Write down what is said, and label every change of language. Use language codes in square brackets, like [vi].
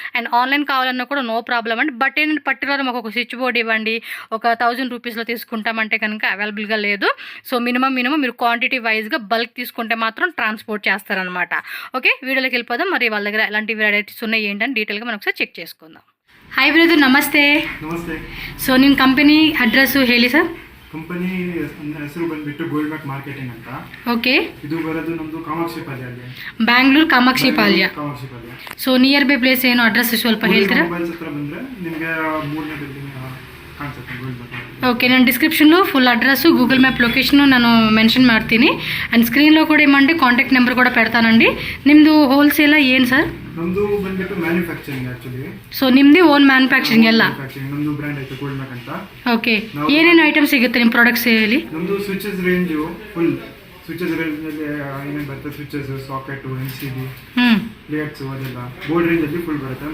[te] And online కావాలన్నా కూడా no problem అండి. బట్ ఏంటంటే పర్టికులర్ మాకు ఒక స్విచ్ బోర్డ్ ఇవ్వండి, ఒక 1000 రూపీస్లో తీసుకుంటామంటే కనుక అవైలబుల్గా లేదు. సో మినిమం మీరు క్వాంటిటీ వైజ్గా బల్క్ తీసుకుంటే మాత్రం ట్రాన్స్పోర్ట్ చేస్తారనమాట. ఓకే, వీడియోలోకి వెళ్ళిపోదాం. మరి వాళ్ళ దగ్గర ఎలాంటి వెరైటీస్ ఉన్నాయి ఏంటని డీటెయిల్గా మనం ఒకసారి ಚೆಕ್ చేసుకుందాం. హాయ్ బ్రదర్, నమస్తే. [kn] ನಮಸ್ತೆ. ಸೊ ನಿಮ್ಮ ಕಂಪನಿ ಅಡ್ರೆಸ್ ಹೇಳಿ ಸರ್. ಕಂಪನಿ ಹೆಸರು ಬಂದ್ಬಿಟ್ಟು ಗೋಲ್ಡ್ ಮ್ಯಾಕ್ ಮಾರ್ಕೆಟಿಂಗ್ ಅಂತ. ಓಕೆ, ಇದು ಬರೋದು ನಮ್ದು ಕಾಮಾಕ್ಷಿಪಾಲ್ಯ ಅಲ್ಲಿ, Bangalore ಕಾಮಾಕ್ಷಿಪಾಲ್ಯ. ಕಾಮಾಕ್ಷಿಪಾಲ್ಯ. So near by place ಏನು ಅಡ್ರೆಸ್ ಸ್ವಲ್ಪ ಹೇಳ್ತೀರಾ? ಮೊಬೈಲ್ಸ್ ಹತ್ರ ಬಂದ್ರೆ ನಿಮಗೆ 3ನೇ ಬಿಲ್ಡಿಂಗ್ ಕಾಣಿಸುತ್ತೆ ಗೋಲ್ಡ್ ಮ್ಯಾಕ್. ಓಕೆ, ನಾನು ಡಿಸ್ಕ್ರಿಪ್ಷನ್లో full address Google map location ನಾನು ಮೆನ್ಷನ್ ಮಾಡ್ತೀನಿ. [te] అండ్ స్క్రీన్లో కూడా ఏమంటే కాంటాక్ట్ నెంబర్ కూడా పెడతానండి. [kn] ನಿಮ್ಮದು ಹೋಲ್ಸೇಲ್ ಏನು ಸರ್? ನಮ್ದು ಬಂದ್ಬಿಟ್ಟು ಮ್ಯಾನುಫ್ಯಾಕ್ಚರಿಂಗ್ ಆಕ್ಚುಲಿ. ಸೊ ನಿಮ್ಮದೇ ಓನ್ ಮ್ಯಾನುಫ್ಯಾಕ್ಚರಿಂಗ್ ಎಲ್ಲ? ನಮ್ದು ಬ್ರ್ಯಾಂಡ್ ಐತೆ ಗೋಲ್ಡ್ ಮ್ಯಾಕ್ ಅಂತ. ಓಕೆ, ಏನೇನು ಐಟಮ್ಸ್ ಸಿಗುತ್ತೆ ನಿಮ್ಮ ಪ್ರಾಡಕ್ಟ್ಸ್ ಹೇಳಿ? ನಮ್ದು switches range full switches range ಅಲ್ಲಿ ಏನೇನು ಬರುತ್ತೆ, ಸ್ವಿಚಸ್, ಸಾಕೆಟ್, MCB, ಪ್ಲೇಟ್ಸ್ ಅದೆಲ್ಲ ಬೋರ್ಡ್ ರೇಂಜ್ ಅಲ್ಲಿ ಫುಲ್ ಬರುತ್ತೆ.